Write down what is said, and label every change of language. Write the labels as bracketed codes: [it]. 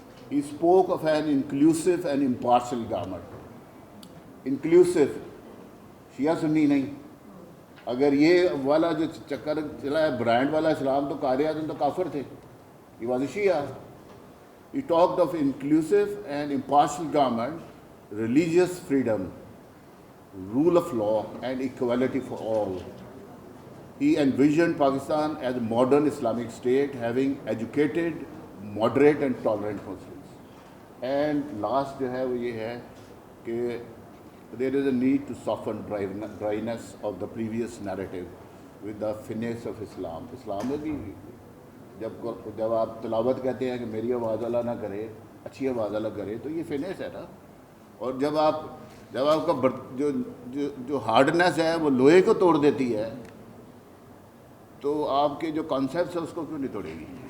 [en] He spoke of an inclusive and impartial government. [hi] Inclusive, शिया सुन्नी नहीं। अगर ये वाला जो चक्कर चला है ब्रांड वाला इस्लाम, तो क़ायद आज़म तो काफिर थे, [en] he was a Shia. He talked of inclusive and impartial government, religious freedom, rule of law and equality for all. He envisioned Pakistan as a modern Islamic state having educated, moderate and tolerant Muslims. And last [hi] जो है वो ये है कि [en] there is a need to soften dryness of the previous narrative with the finesse of Islam. [hi] Islam में भी जब आप तिलावत कहते हैं कि मेरी आवाज़ वाला ना करे, अच्छी आवाज़ वाला करे, तो ये फिनेस है ना। और जब आपका जो हार्डनेस है वो लोहे को तोड़ देती है, तो आपके जो कॉन्सेप्ट्स है उसको क्यों नहीं तोड़ेगी।